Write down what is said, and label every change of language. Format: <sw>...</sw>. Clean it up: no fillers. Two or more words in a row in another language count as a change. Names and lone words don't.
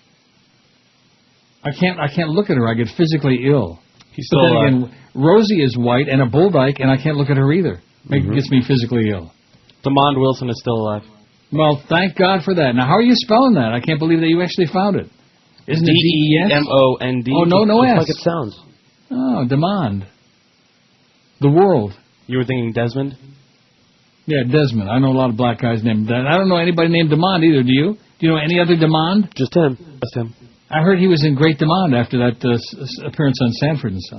<en>I can't look at her. I get physically ill. He's still again, Rosie is white and a bull dyke, and I can't look at her either. Gets me physically ill. DeMond Wilson is still alive. Well, thank God for that. Now, how are you spelling that? I can't believe that you actually found it. Isn't it D-E-S? D-E-M-O-N-D. Oh, no S. Like it sounds. Oh, Demond. The world. You were thinking Desmond? Yeah, Desmond. I know a lot of black guys named that. I don't know anybody named Demond either, do you? Do you know any other Demond? Just him. Just him. I heard he was in Great Demond after that appearance on Sanford and Son.</en>